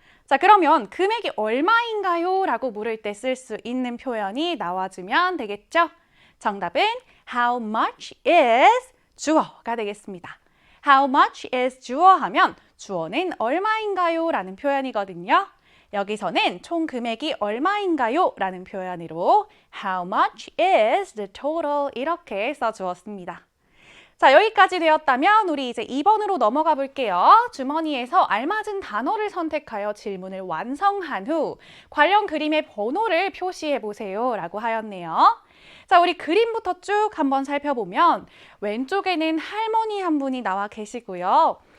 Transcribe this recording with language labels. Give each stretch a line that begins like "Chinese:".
Korean: 자, 그러면 금액이 얼마인가요? 라고 물을 때 쓸 수 있는 표현이 나와주면 되겠죠? 정답은
English: How much is
Korean: 주어가 되겠습니다.
English: How much is
Korean: 주어 하면 주어는 얼마인가요? 라는 표현이거든요. 여기서는 총 금액이 얼마인가요? 라는 표현으로
English: How much is the total?
Korean: 이렇게 써주었습니다. 자, 여기까지 되었다면 우리 이제 2번으로 넘어가 볼게요. 주머니에서 알맞은 단어를 선택하여 질문을 완성한 후 관련 그림의 번호를 표시해 보세요 라고 하였네요. 자, 우리 그림부터 쭉 한번 살펴보면 왼쪽에는 할머니 한 분이 나와 계시고요.